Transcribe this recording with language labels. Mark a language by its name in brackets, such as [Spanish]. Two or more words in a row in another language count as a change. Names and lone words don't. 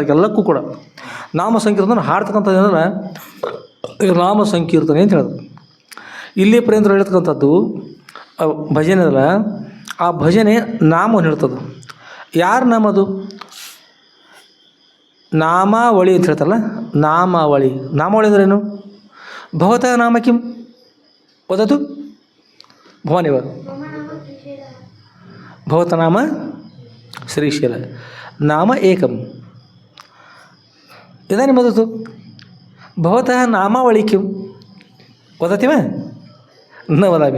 [Kannada] ಎಲ್ಲಕ್ಕೂ ಕೂಡ ನಾಮ ಸಂಕೀರ್ತನ ಹಾಡ್ತಕ್ಕಂಥದ್ದು ಏನಂದ್ರೆ ನಾಮ ಸಂಕೀರ್ತನೆ ಅಂತ ಹೇಳಿದ್ರು. ಇಲ್ಲಿ ಪ್ರೇಂದ್ರ ಹೇಳ್ತಕ್ಕಂಥದ್ದು ಭಜನೆ ಅದಲ್ಲ, ಆ ಭಜನೆ ನಾಮವನ್ನು ಹೇಳ್ತದೆ. ಯಾರ ನಾಮ ಅದು? ನಾಮಾವಳಿ ಅಂತ ಹೇಳ್ತಾರಲ್ಲ, ನಾಮಾವಳಿ. ನಾಮಾವಳಿ ಅಂದ್ರೇನು? [Sanskrit] ಭವತಃ ನಾಮ ಕಿಂ ವದತು ಭವಾನಿವ. ಭವತ ನಾಮ ಶ್ರೀಶೈಲ ನಾಮ ಏಕಂ. ಇದಾನಿ ವದತು ಭವತಃ ನಾಮಾವಳಿ ಕಿಂ ವದತಿ ವಾ ನ ವದಾಮಿ.